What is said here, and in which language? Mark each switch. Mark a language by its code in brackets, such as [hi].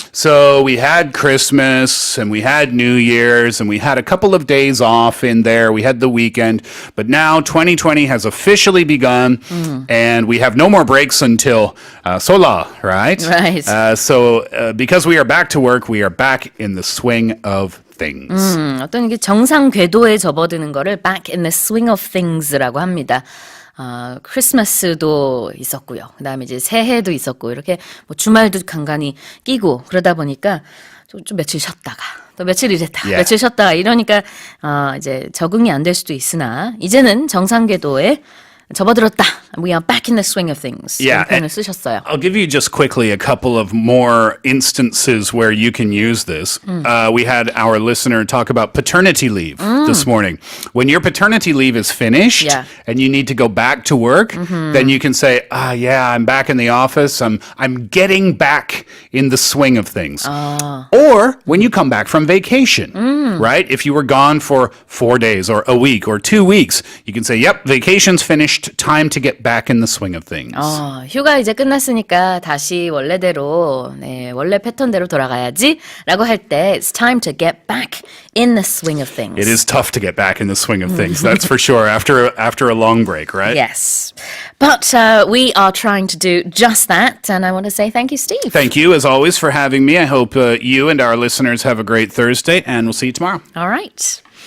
[en] So we had Christmas and we had New Year's and we had a couple of days off in there. We had the weekend, but now 2020 has officially begun and we have no more breaks until Sola, right? Right. So because we are back to work, we are back in the swing of things. [ko] 어떤 이게 정상 궤도에 접어드는 거를 [en] back in the swing of things [ko] 라고 합니다. 크리스마스도 있었고요. 그다음에 이제 새해도 있었고 이렇게 뭐 주말도 간간히 끼고 그러다 보니까 좀 며칠 쉬었다가 또 며칠 일했다가 며칠 쉬었다가 이러니까 이제 적응이 안 될 수도 있으나 이제는 정상 궤도에 접어들었다. [en] We are back in the swing of things. Yeah, [ko] 이런 표현을 쓰셨어요. [en] I'll give you just quickly a couple of more instances where you can use this. We had our listener talk about paternity leave this morning. When your paternity leave is finished Yeah. and you need to go back to work, then you can say, yeah, I'm back in the office. I'm getting back in the swing of things. Or when you come back from vacation, right? If you were gone for 4 days or a week or 2 weeks, you can say, yep, vacation's finished. Time to get back in the swing of things. [ko] 휴가 이제 끝났으니까 다시 원래대로, 원래 패턴대로 돌아가야지 라고 할 때 [en] it's time to get back in the swing of things. It is tough to get back in the swing of things, that's for sure, after a long break, right? Yes. But we are trying to do just that, and I want to say thank you, Steve. Thank you, as always, for having me. I hope you and our listeners have a great Thursday, and we'll see you tomorrow. All right.